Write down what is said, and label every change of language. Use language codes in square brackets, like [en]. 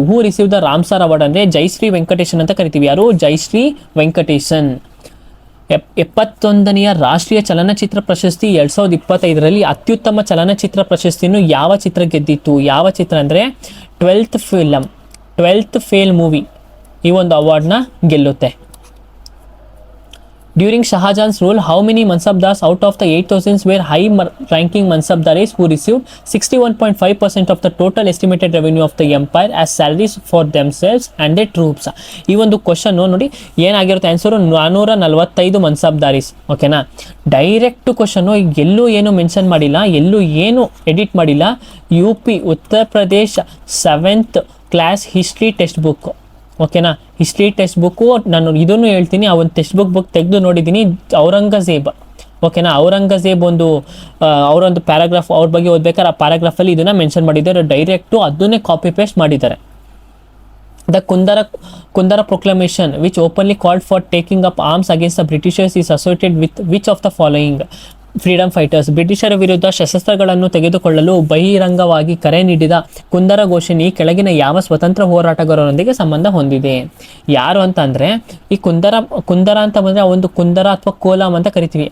[en] who receive the Ramsar award [kn] ಅಂದರೆ ಜಯಶ್ರೀ ವೆಂಕಟೇಶನ್ ಅಂತ ಕರಿತೀವಿ. ಯಾರು? ಜಯಶ್ರೀ ವೆಂಕಟೇಶನ್. 71ನೇ ರಾಷ್ಟ್ರೀಯ ಚಲನಚಿತ್ರ ಪ್ರಶಸ್ತಿ 2025ರಲ್ಲಿ ಅತ್ಯುತ್ತಮ ಚಲನಚಿತ್ರ ಪ್ರಶಸ್ತಿಯನ್ನು ಯಾವ ಚಿತ್ರ ಗೆದ್ದಿತ್ತು? ಯಾವ ಚಿತ್ರ ಅಂದರೆ 12th ಫೇಲ್ ಮೂವಿ ಈ ಒಂದು ಅವಾರ್ಡ್ನ ಗೆಲ್ಲುತ್ತೆ. [en] During Shahjahan's rule, how many Mansabdars out of the 8,000 were high-ranking Mansabdaris who received 61.5% of the total estimated revenue of the empire as salaries for themselves and their troops? [kn] ಈ ಒಂದು question ನೋಡಿ ಏನಾಗಿರುತ್ತೆ answer 445 ಮನ್ಸಬ್ದಾರೀಸ್. ಓಕೆನಾ, direct question, ಎಲ್ಲೂ ಏನು mention ಮಾಡಿಲ್ಲ, ಎಲ್ಲೂ ಏನು ಎಡಿಟ್ ಮಾಡಿಲ್ಲ. [en] UP Uttar Pradesh 7th class history textbook. [kn] ಓಕೆನಾ, ಹಿಸ್ಟ್ರಿ ಟೆಕ್ಸ್ಟ್ ಬುಕ್ಕು ನಾನು ಇದನ್ನು ಹೇಳ್ತೀನಿ, ಆ ಒಂದು ಟೆಕ್ಸ್ಟ್ ಬುಕ್ ತೆಗೆದು ನೋಡಿದ್ದೀನಿ. ಔರಂಗಜೇಬ್, ಓಕೆನಾ, ಔರಂಗಜೇಬ್ ಅವರೊಂದು ಪ್ಯಾರಾಗ್ರಾಫ್ ಅವ್ರ ಬಗ್ಗೆ ಓದ್ಬೇಕಾದ್ರೆ ಆ ಪ್ಯಾರಾಗ್ರಾಫಲ್ಲಿ ಇದನ್ನು ಮೆನ್ಷನ್ ಮಾಡಿದ್ದಾರೆ. ಡೈರೆಕ್ಟು ಅದನ್ನೇ ಕಾಪಿ ಪೇಸ್ಟ್ ಮಾಡಿದ್ದಾರೆ. [en] The Kundara proclamation, which openly called for taking up arms against the Britishers, is associated with which of the following freedom fighters? [kn] ಬ್ರಿಟಿಷರ ವಿರುದ್ಧ ಶಸ್ತ್ರಾಸ್ತ್ರಗಳನ್ನು ತೆಗೆದುಕೊಳ್ಳಲು ಬಹಿರಂಗವಾಗಿ ಕರೆ ನೀಡಿದ ಕುಂದರ ಘೋಷಣೆ ಕೆಳಗಿನ ಯಾವ ಸ್ವತಂತ್ರ ಹೋರಾಟಗಾರರೊಂದಿಗೆ ಸಂಬಂಧ ಹೊಂದಿದೆ? ಯಾರು ಅಂತ ಅಂದರೆ, ಈ ಕುಂದರ ಅಂತ ಬಂದರೆ ಆ ಒಂದು ಕುಂದರ ಅಥವಾ ಕೋಲಾಮ್ ಅಂತ ಕರಿತೀವಿ.